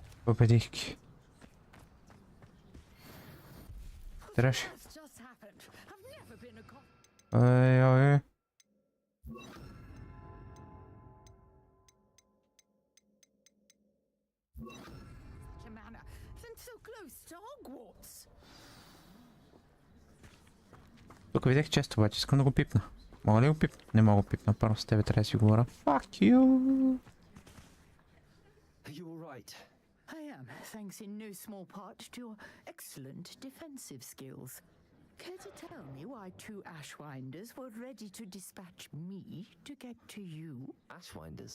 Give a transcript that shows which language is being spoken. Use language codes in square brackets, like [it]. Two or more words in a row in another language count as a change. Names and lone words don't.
[bg] Победих. Треш. Ой-ой. Тук видях често, обаче искам да го пипна. Мога ли го пипна? Не мога го пипна, първо с тебе трябва да си говоря. [en] Fuck you! Are you alright? I am, thanks in no small part to your excellent defensive skills. Care to tell me why two Ashwinders were ready to dispatch me to get to you? Ashwinders?